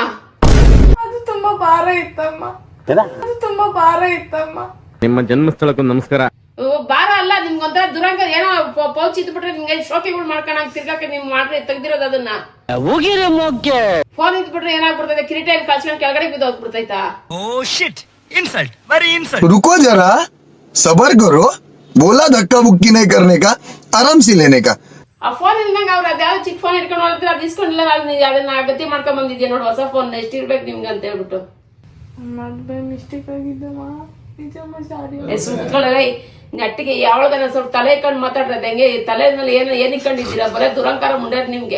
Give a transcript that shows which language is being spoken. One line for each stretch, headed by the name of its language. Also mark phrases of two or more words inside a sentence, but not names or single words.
Kannada: ಅದು ತುಂಬಾ ಭಾರ ಇತ್ತಮ್ಮ. ಅದು ತುಂಬಾ ಭಾರ ಇತ್ತಮ್ಮ. ನಿಮ್ಮ ಜನ್ಮಸ್ಥಳಕ್ಕೂ ನಮಸ್ಕಾರ. ಬಾರ ಅಲ್ಲ ನಿಮ್ಗೊಂಥರ ದುರಂಕಾರ ಏನೋ ಪೌಚ್ ಇದ್ಬಿಟ್ರೆ ನಿಮ್ಗೆ ಶೋಕಿಗಳು ಮಾಡ್ಕೊಂಡ್ ತಿರ್ಗಾಕ ನಿಮ್ ಮಾಡ್ರಿ ತೆಗ್ದಿರೋದು ಅದನ್ನ. ಫೋನ್ ಇದ್ಬಿಟ್ರೆ ಏನಾಗ್ಬಿಡ್ತೈತೆ, ಕಿರೀಟ ಕಳ್ಸ್ಕೊಂಡ್ ಕೆಳಗಡೆ ಬಿದ್ದು ಹೋಗ್ಬಿಡ್ತೈತಾ?
Hindi: रुको जरा सबर करो, बोला धक्का बुक्की नहीं करने का, आराम से लेने का.
Kannada: ಆ ಫೋನ್ ಇಲ್ದಂಗ ಅವ್ರು ಅದ್ಯಾವ್ದು ಚಿಕ್ಕ ಫೋನ್ ಇಟ್ಕೊಂಡು ಹೋಗಿದ್ರೆ ಅದು ಇಸ್ಕೊಂಡಿಲ್ಲ. ಅದನ್ನ ಗತಿ ಮಾಡ್ಕೊಂಡ್ ಬಂದಿದ್ಯಾ ನೋಡು, ಹೊಸ ಫೋನ್ ಎಷ್ಟು ಇರ್ಬೇಕು ನಿಮ್ಗೆ ಅಂತ ಹೇಳ್ಬಿಟ್ಟು. ಮಿಸ್ಟೇಕ್ ಆಗಿದ್ದಮ್ಮ, ನಿಜಮ್ಮ ಸಾರಿ. ಸುಮ್ಕೊಳ್ಳೆ ನೆಟ್ಟಿಗೆ ಯಾವಳಗನ ಸ್ವಲ್ಪ ತಲೆ ಇಟ್ಕೊಂಡು ಮಾತಾಡ್ತದೆ. ಹೆಂಗೆ ತಲೆನಲ್ಲಿ ಏನ್ ಇಟ್ಕೊಂಡಿದ್ದೀರಾ? ಬರೇ ದುರಂಕಾರ ಮುಂಡೆ ನಿಮ್ಗೆ.